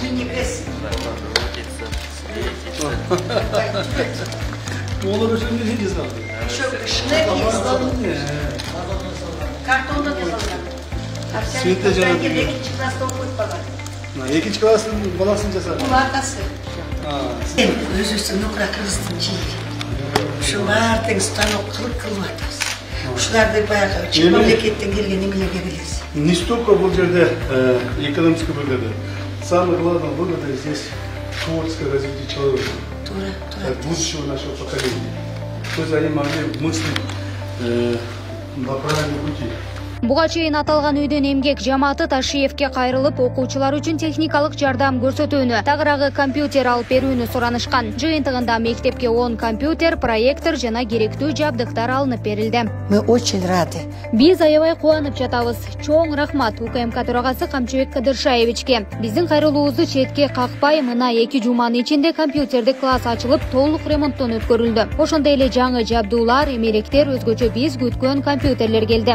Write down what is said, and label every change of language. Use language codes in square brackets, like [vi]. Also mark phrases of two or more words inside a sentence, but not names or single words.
[ky] Экинчи класстын баласын жасады. Өзүсүн кыргыздын чейи. Ушулар тең станок кылып атабыз. Ушуларды баягы чын мамлекеттен келген эмелерге билесиз. [ru] Не столько [ky] бул жерде [ru] экономическое выгода. Самое главное выгода здесь творческое развитие человека. Будущего нашего поколения. То есть они могли мыслить на правильном пути. [ky] Буга чейин аталган үйдөн эмгек жамааты Ташиевке кайрылып, окуучулар үчүн техникалык жардам көрсөтүүнү, тагыраагы компьютер алып берүүнү суранышкан. Жыйынтыгында мектепке 10 компьютер, проектор жана керектүү жабдыктар алынып берилди. [ru] Мы очень рады. [ky] Биз аябай кубанып жатабыз. Чоң рахмат УКМК төрагасы Камчыбек Кадыршаевичке. Биздин кайрылуубузду четке какпай, мына 2 жуманын ичинде компьютердик класс ачылып, толук ремонттон өткөрүлдү. Ошондой эле жаңы жабдуулар, эмелектер, өзгөчө биз күткөн компьютерлер келди.